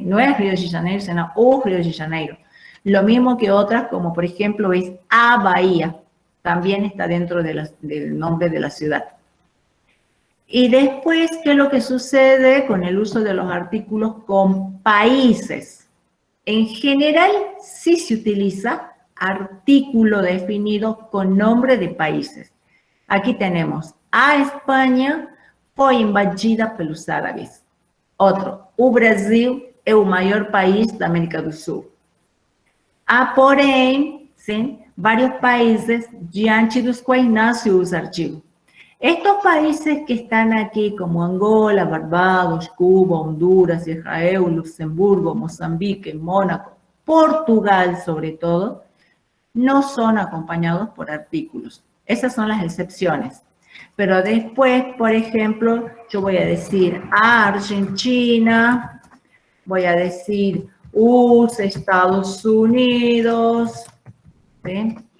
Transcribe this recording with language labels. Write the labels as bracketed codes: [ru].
[es] No es Rio de Janeiro, sino o Rio de Janeiro. Lo mismo que otras, como por ejemplo es a Bahía, también está dentro de del nombre de la ciudad. Y después, ¿qué es lo que sucede con el uso de los artículos con países? En general, sí se utiliza artículo definido con nombre de países. Aquí tenemos, [pt] a Espanha foi invadida pelos árabes. Outro, o Brasil é o maior país da América do Sul. Há, porém, sim, vários países diante dos quais não se usa artigo. [es] Estos países que están aquí, como Angola, Barbados, Cuba, Honduras, Israel, Luxemburgo, Mozambique, Mónaco, Portugal sobre todo, no son acompañados por artículos. Esas son las excepciones. Pero después, por ejemplo, yo voy a decir a Argentina, voy a decir Estados Unidos, ¿sí?